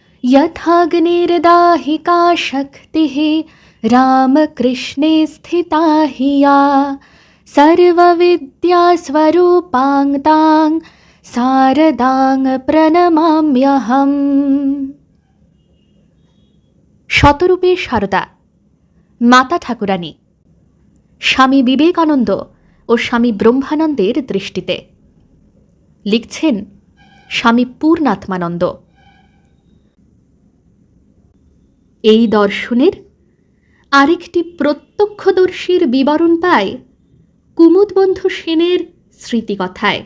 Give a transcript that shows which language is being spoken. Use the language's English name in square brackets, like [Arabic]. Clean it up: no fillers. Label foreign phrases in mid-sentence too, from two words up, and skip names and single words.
[Sanskrit] यथाग्निर्दाहिका शक्तिः रामकृष्णे स्थिता हि या सर्वविद्यास्वरूपां तां शारदां प्रणमाम्यहम्। [Bangla] শতরূপে সারদা মাতা ঠাকুরানী স্বামী বিবেকানন্দ ও স্বামী ব্রহ্মানন্দের দৃষ্টিতে। লিখছেন স্বামী পূর্ণাত্মানন্দ। এই দর্শনের আরেকটি প্রত্যক্ষদর্শীর বিবরণ পায় কুমুদবন্ধু সেনের স্মৃতিকথায়।